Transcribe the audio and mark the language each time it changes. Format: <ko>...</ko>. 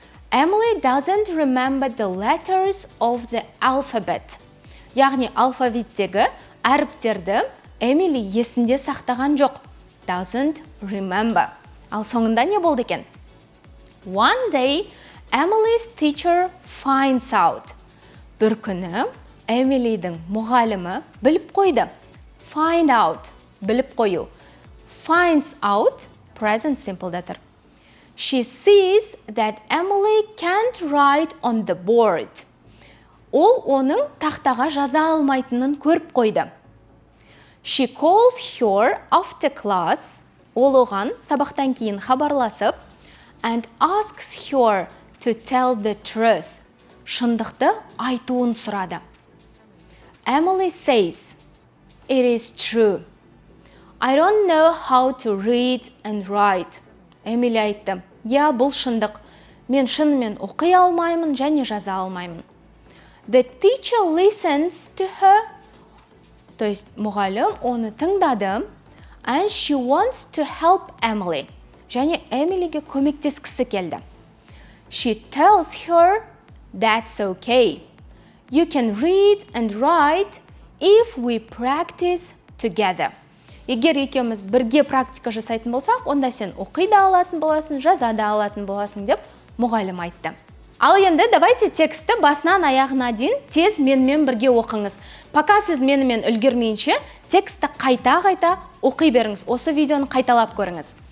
<en>Emily doesn't remember the letters of the alphabet.</en> <kk>Яғни алфавиттегі әріптерді Эмили есінде сақтаған жоқ.</kk> <en>Doesn't remember.</en> <kk>Ал соңында не болды екен?</kk> <en>One day, Emily's teacher finds out.</en> <kk>Бір күні Эмилидің мұғалімі біліп қойды.</kk> <en>Find out.</en> <kk>Біліп қою.</kk> <en>Finds out. Present simple датыр. She sees that Emily can't write on the board.</en> <kk>Ол оның тақтаға жаза алмайтынын көріп қойды.</kk> <en>She calls her after class.</en> <kk>Ол оған сабақтан кейін хабарласып,</kk> <en>and asks her to tell the truth.</en> <kk>Шындықты айтуын сұрады.</kk> <en>Emily says, it is true. I don't know how to read and write.</en> <kk>Эмили айтты, я, бұл шындық. Мен шынымен оқи алмаймын және жаза алмаймын.</kk> <en>The teacher listens to her.</en> <ru>То есть</ru> <kk>мұғалім оны тыңдады.</kk> <en>And she wants to help Emily.</en> <kk>Және Эмилиге көмектескісі келді.</kk> <en>She tells her that's okay. You can read and write if we practice together.</en> <kk>Егер екеуміз бірге практика жасайтын болсақ, онда сен оқи да алатын боласың, жаза да алатын боласың деп мұғалім айтты. Ал енді</kk> <ru>давайте</ru> <kk>тексті басынан аяғына дейін тез менімен бірге оқыңыз.</kk> <ru>Пока</ru> <kk>сіз менімен үлгермейінше, тексті қайта-қайта оқи беріңіз. Осы видеоны қайталап көріңіз.</kk>